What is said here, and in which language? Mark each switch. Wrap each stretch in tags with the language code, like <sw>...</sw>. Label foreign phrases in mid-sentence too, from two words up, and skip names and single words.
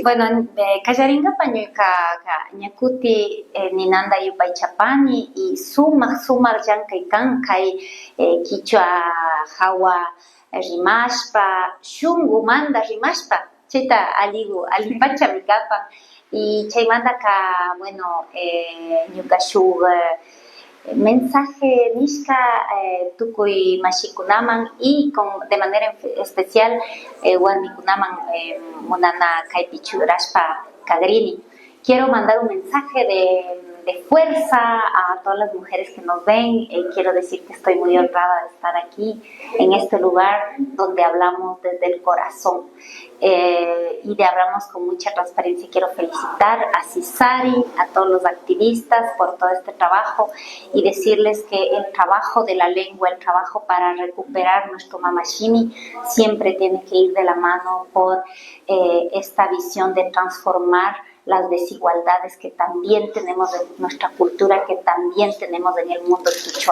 <qu>Bueno, kallarinkapa ñakuti ninanda yupay chapani y sumaq llankay kan kay quichua hawa rimashpa shunqumanta rimashpa chayta alipachami kapan y chaymanta ka bueno ñuka shuk mensaje nishka tukuy mashikunaman y</qu> <es>de manera especial</es> <qu>warmikunaman munana kaypi churashpa kadrini.</qu> <es>Quiero mandar un mensaje de fuerza a todas las mujeres que nos ven. Quiero decir que estoy muy honrada de estar aquí en este lugar donde hablamos desde el corazón y hablamos con mucha transparencia. Quiero felicitar a Cisari, a todos los activistas por todo este trabajo y decirles que el trabajo de la lengua, el trabajo para recuperar nuestro mamashimi siempre tiene que ir de la mano por esta visión de transformar las desigualdades que también tenemos en nuestra cultura, que también tenemos en el mundo quichua.</es>